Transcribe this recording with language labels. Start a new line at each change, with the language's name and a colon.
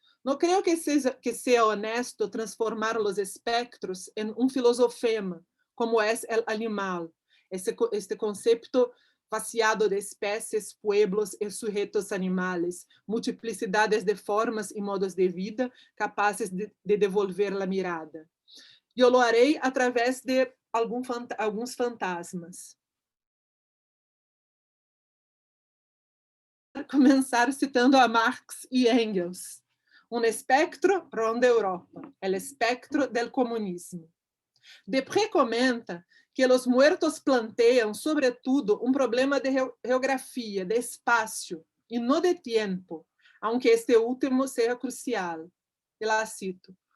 Spanish: No creo que sea honesto transformar los espectros en un filosofema, como es el animal, este concepto vaciado de especies, pueblos y sujetos animales, multiplicidades de formas y modos de vida capaces de devolver la mirada. Yo lo haré a través de alguns fantasmas.
Portuguese: Começar citando a Marx e Engels.
Spanish: Un espectro ronda Europa, el espectro del comunismo. Desprez comenta que los muertos plantean, sobretudo, un problema de geografía, de espacio, y no de tiempo, aunque este último sea crucial. Y la cito.